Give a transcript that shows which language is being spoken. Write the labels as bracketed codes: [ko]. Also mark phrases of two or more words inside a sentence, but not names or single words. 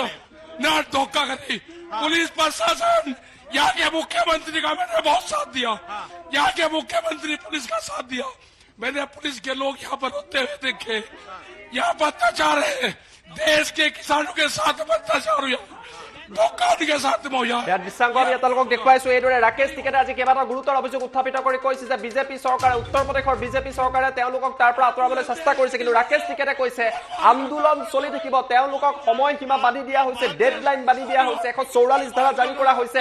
[hi] न धोखा करी पुलिस प्रशासन। यहाँ के मुख्यमंत्री का मैंने बहुत साथ दिया, यहाँ के मुख्यमंत्री पुलिस का साथ दिया। मैंने पुलिस के लोग यहाँ पर रोते हुए देखे। यहाँ पर अत्याचार है, देश के किसानों के साथ अत्याचार हुआ, धोखा के साथ में हुआ। [as] দৃশ্যাংশ আমি আপোনালোকক দেখুৱাইছো। এইদৰে ৰাকেশ টিকেটে আজি কেইবাটাও গুৰুতৰ অভিযোগ উত্থাপিত কৰি কৈছে যে বিজেপি চৰকাৰে, উত্তৰ প্ৰদেশৰ বিজেপি চৰকাৰে তেওঁলোকক তাৰ পৰা আঁতৰাবলৈ চেষ্টা কৰিছে। কিন্তু ৰাকেশ টিকেটে কৈছে আন্দোলন চলি থাকিব, তেওঁলোকক সময়সীমা বান্ধি দিয়া হৈছে, ডেডলাইন বান্ধি দিয়া হৈছে, 144 ধাৰা জাৰি কৰা হৈছে।